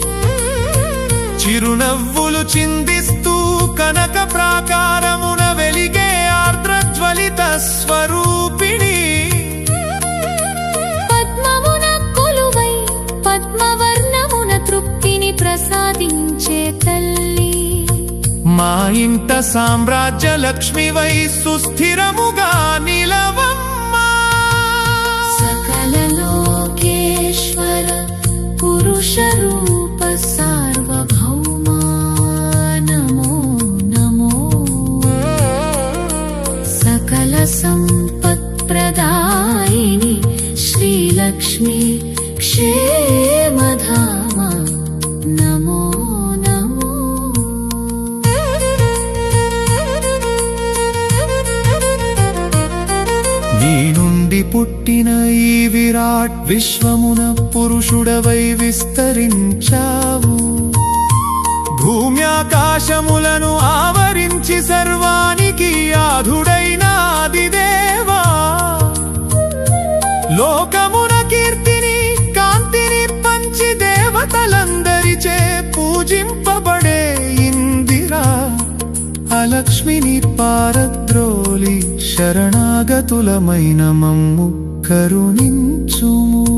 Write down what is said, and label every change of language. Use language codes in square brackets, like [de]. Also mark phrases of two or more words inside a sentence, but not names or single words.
[te] చిరునవ్వులు చిందిస్తూ కనక ప్రాకారమున వెలిగే ఆర్ద్రజ్వలిత స్వరూపిణి పద్మమున కొలువై పద్మవర్ణమున తృప్తిని ప్రసాదించే తల్లి మా ఇంట సామ్రాజ్య లక్ష్మివై సుస్థిరముగా నిలవమ్మా [sa] सकल लोकेश्वर पुरुष रूप सार्वभौमा नमो नमो सकल संपत् प्रदायिनी श्रीलक्ष्मी क्षेमधामा नमो नमो [te] నీ నుండి పుట్టిన ఈ విరాట్ విశ్వమున పురుషుడవై విస్తరించావు భూమ్యాకాశములను ఆవరించి సర్వానికి ఆధుడైన ఆదిదేవా లోకమున కీర్తిని కాంతిని పంచి దేవతలందరిచే పూజింపబడే ఇందిరా అలక్ష్మిని పారద్రోలి శరణాగతులమైన మమ్ము కరుణించుము